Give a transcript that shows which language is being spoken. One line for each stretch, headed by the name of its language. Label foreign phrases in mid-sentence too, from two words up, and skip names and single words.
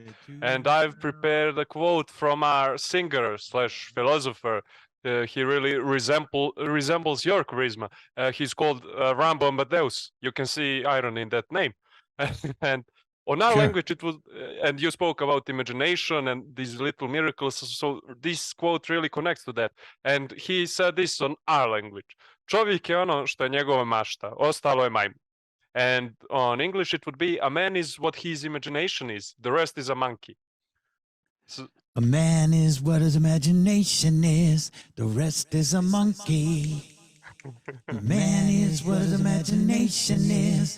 English: And I've prepared a quote from our singer / philosopher, he really resembles your charisma. He's called Rambo Amadeus. You can see irony in that name. And on our Sure. language, it was, and you spoke about imagination and these little miracles. So this quote really connects to that. And he said this on our language.
Serbian: Čovjek je ono što je njegova mašta, ostalo je majmun.
English: And on English, it would be a man is what his imagination is. The rest is a monkey. So, A man is what his imagination is. The rest is a monkey. A man is what his imagination is.